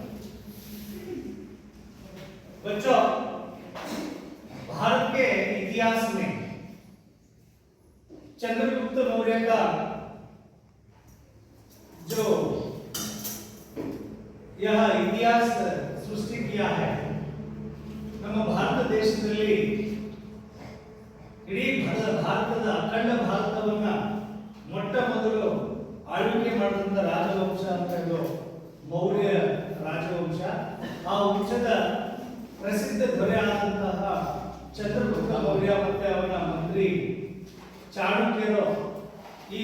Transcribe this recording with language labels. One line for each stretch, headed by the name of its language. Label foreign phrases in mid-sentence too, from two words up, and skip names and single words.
Hindi: बच्चों, भारत के इतिहास में चंद्रगुप्त मौर्य का जो यह इतिहास सृष्टि किया है,
Kannada: ನಮ್ಮ ಭಾರತ ದೇಶದಲ್ಲಿ ಇಡೀ ಭಾರತದ ಅಖಂಡ ಭಾರತವನ್ನ ಮೊಟ್ಟ ಮೊದಲು ಆಳ್ವಿಕೆ ಮಾಡಿದಂತ ರಾಜವಂಶ ಅಂತ ಹೇಳೋ ಮೌರ್ಯ ರಾಜವಂಶ. ಆ ವಂಶದ ಪ್ರಸಿದ್ಧ ದೊರೆಯಾದಂತಹ ಚಂದ್ರಗುಪ್ತ ಮೌರ್ಯ ಮತ್ತೆ ಅವನ ಮಂತ್ರಿ ಚಾಣಕ್ಯರು ಈ